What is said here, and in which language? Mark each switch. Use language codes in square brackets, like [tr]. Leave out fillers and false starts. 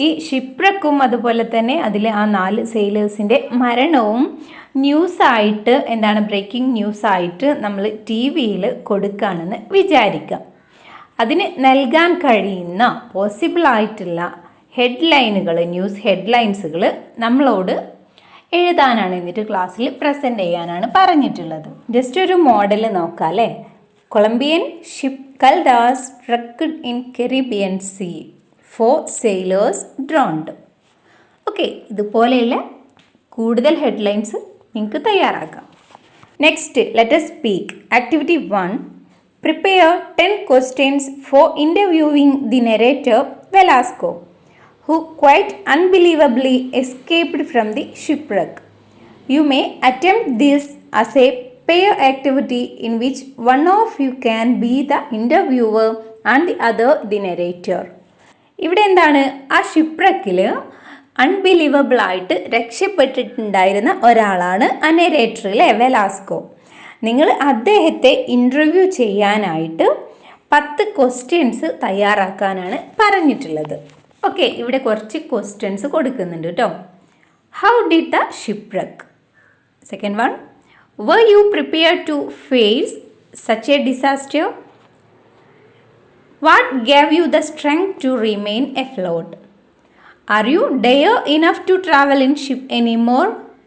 [ml] ഈ ഷിപ്പ്‌റെക്കും അതുപോലെ തന്നെ അതിൽ ആ 4 സെയിലേഴ്സിൻ്റെ മരണവും ന്യൂസായിട്ട് എന്താണ് ബ്രേക്കിംഗ് ന്യൂസായിട്ട് നമ്മൾ TV-യിൽ കൊടുക്കുകയാണെന്ന് വിചാരിക്കാം. അതിന് നൽകാൻ കഴിയുന്ന പോസിബിളായിട്ടുള്ള ഹെഡ്ലൈനുകൾ, ന്യൂസ് ഹെഡ്ലൈൻസുകൾ നമ്മളോട് എഴുതാനാണ്, എന്നിട്ട് ക്ലാസ്സിൽ പ്രസൻറ്റ് ചെയ്യാനാണ് പറഞ്ഞിട്ടുള്ളത്. ജസ്റ്റ് ഒരു മോഡൽ നോക്കാം അല്ലേ? [en] Colombian ship Caldas wrecked in Caribbean Sea, 4 sailors drowned. [ml] Okay, ഇതുപോലെയുള്ള കൂടുതൽ ഹെഡ്ലൈൻസ് നിങ്ങൾക്ക് തയ്യാറാക്കാം. [en] Next, let us speak. Activity 1. Prepare 10 questions for interviewing the narrator Velasco, who quite unbelievably escaped from the shipwreck. You may attempt this as a pair activity in which one of you can be the interviewer and the other the narrator. [ml] ഇവിടെ എന്താണ്, ആ ഷിപ്പ്‌റെക്കിൽ അൺബിലീവബിളായിട്ട് രക്ഷപ്പെട്ടിട്ടുണ്ടായിരുന്ന ഒരാളാണ് ആ narrator അല്ലേ, Velasco. നിങ്ങൾ അദ്ദേഹത്തെ interview ചെയ്യാനായിട്ട് 10 questions തയ്യാറാക്കാനാണ് പറഞ്ഞിട്ടുള്ളത്. ഓക്കെ, ഇവിടെ കുറച്ച് ക്വസ്റ്റ്യൻസ് കൊടുക്കുന്നുണ്ട് കേട്ടോ. [en] How did the shipwreck? Second one, were you prepared to face such a disaster? What gave you the strength to remain afloat? Are you dare enough to travel in ship anymore?